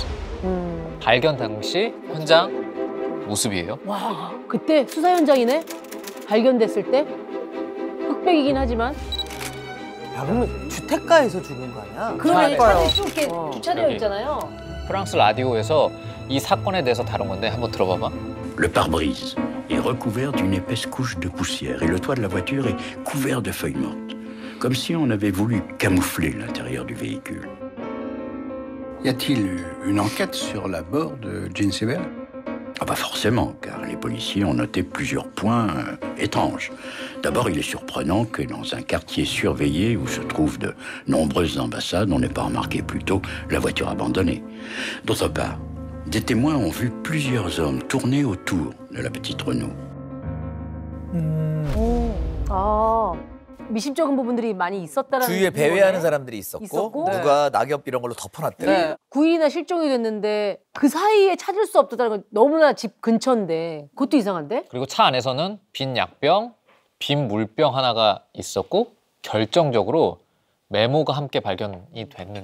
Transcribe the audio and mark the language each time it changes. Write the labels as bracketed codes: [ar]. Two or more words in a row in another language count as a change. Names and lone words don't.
[ko] 발견 당시 현장 모습이에요. 와, 그때 수사 현장이네? 발견됐을 때? 흑백이긴 하지만 야, 그러면 주택가에서 죽은 거 아니야? 그러네, 그러니까요. 차들이 쭉 이렇게 주차되어 여기. 있잖아요. 프랑스 라디오에서 이 사건에 대해서 다룬 건데 한번 들어봐봐. [fr] Le pare-brise est recouvert d'une épaisse couche de poussière et le toit de la voiture est couvert de feuilles mortes, comme si on avait voulu camoufler l'intérieur du véhicule. Y a-t-il une enquête sur la mort de Jean Seberg? Ah bah forcément, car les policiers ont noté plusieurs points étranges. D'abord, il est surprenant que dans un quartier surveillé où se trouvent de nombreuses ambassades, on n'ait pas remarqué plus tôt la voiture abandonnée. D'autre part, des témoins ont vu plusieurs hommes tourner autour de la petite Renault. [ko] 아, 미심쩍은 부분들이 많이 있었다라는 주위에 거네. 배회하는 사람들이 있었고, 있었고. 누가 낙엽 이런 걸로 덮어놨대. 네. 구이나 실종이 됐는데 그 사이에 찾을 수 없다는 건 너무나 집 근처인데 그것도 이상한데? 그리고 차 안에서는 빈 약병, 빈 물병 하나가 있었고 결정적으로 메모가 함께 발견이 됐는데